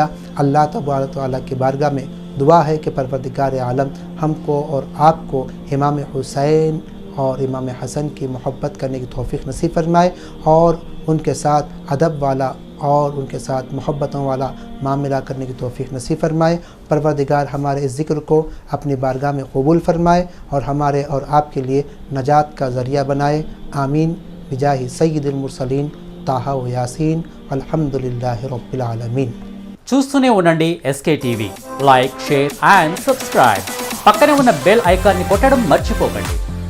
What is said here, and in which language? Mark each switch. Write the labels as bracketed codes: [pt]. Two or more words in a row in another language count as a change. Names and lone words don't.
[ur] اللہ تبارک و تعالیٰ کی بارگاہ میں دعا ہے کہ پروردگار عالم ہم کو اور آپ کو امام حسین اور امام حسن کی محبت کرنے کی توفیق نصیب فرمائے، اور ان کے ساتھ ادب والا اور ان کے ساتھ محبتوں والا معاملہ کرنے کی توفیق نصیب فرمائے۔ پروردگار ہمارے اس ذکر کو اپنی بارگاہ میں قبول فرمائے، اور ہمارے اور آپ کے لیے نجات کا ذریعہ بنائے۔ [ar] آمین بجاہ سید المرسلین طٰہٰ و یاسین، الحمدللہ رب العالمین۔ [te] చూస్తూనే ఉండండి SK టీవీ, [en] like, share and subscribe. [te] పక్కనే ఉన్న [en] bell icon [te] కొట్టడం మర్చిపోకండి.